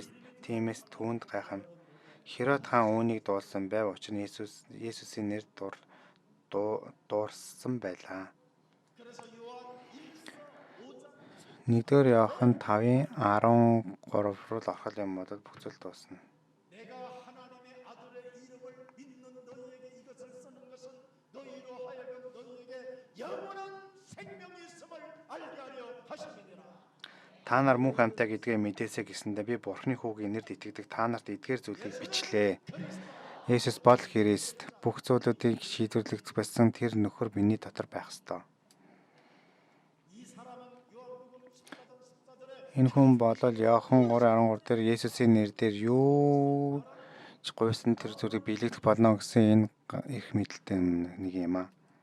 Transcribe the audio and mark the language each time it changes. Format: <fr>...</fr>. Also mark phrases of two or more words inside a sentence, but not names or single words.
<mn>Тиймээс түүнд гайхам. Херод хаан үүнийг дуулсан байв. Учир нь Есүсийн нэр дуурсан байлаа. 1-р Иохан 5:13 руу орох юм бол бүх зүйл дуусна.</mn> <ko>내가 하나님의 아들의 이름을 믿는 너희에게 이것을 쓰는 것은 너희로 하여금 너희에게 영원한 생명이 있음을 알게 하려 하심이니라.</ko> <mn>Та нар мөнх амьтаа гэдгээ мэдээсэй гэсэндэ би Бурхны хүүгийн нэрд итгэдэг та нарт эдгээр зүйлийг бичлээ. Есүс бол Христ. Бүх зүйлүүдийг шийдвэрлэх байсан тэр нөхөр миний дотор байх ёстой. Энэ хүн болол Иохан 3:13 дээр Есүсийн нэрээр юу ч гуйсан тэр зүйлийг биелэгдэх болно гэсэн энэ их мэдэлтэй нэг юм аа.</mn>